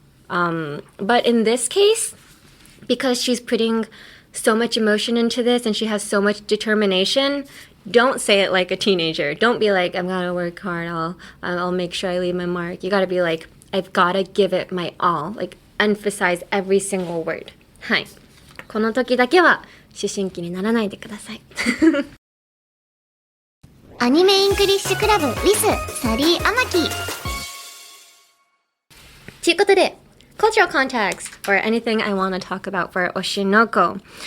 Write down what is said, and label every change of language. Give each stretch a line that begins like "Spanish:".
English: But in this case, because she's putting so much emotion into this and she has so much determination, don't say it like a teenager. Don't be like, I'm gonna work hard, I'll make sure I leave my mark. You gotta be like, I've gotta give it my all. Like, emphasize every single word.
Japanese: はい。この時だけは思春期にならないでください。アニメイングリッシュクラブ with サリーアマキ。ということで、
English: cultural context or anything I want to talk about for Oshi No Ko.